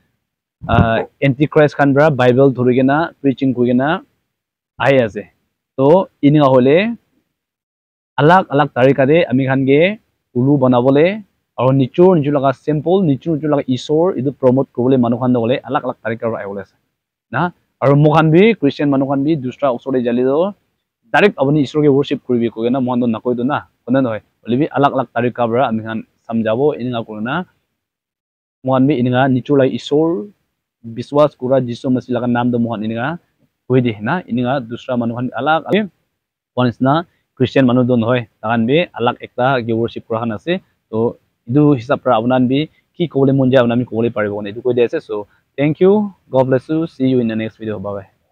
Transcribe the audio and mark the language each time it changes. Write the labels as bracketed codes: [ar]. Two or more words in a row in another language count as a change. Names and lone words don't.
[nag] antichrist kan bra bible dhurigena preaching kurigena ai ase तो इनिंगा होले अलग अलग तरीका दे ami khan ge ulu banabole aro nichur laka simple nichur laka isor idu promote kobole manu khan dole alak alak tarika ro aibole na aro mokhan bi Christian manu khan bi dusra usore jali do direct aboni isor ge worship kuribi ko na mon do na koi do na kona noy olibi alak alak tarika bra ami khan samjabo ininga korna mon bi ininga nichur laka isor biswas kura Jisu Masih laka nam do mon ininga hoide na ininga dusra manu khan alak once na Christian manu don hoy takan be alak ekta ge worship kora khan ase to idu hisab ra abunan bi ki kobole mon ja abunan mi kobole paribo ne edu koi de ase so [en] thank you god bless you see you in the next video bye bye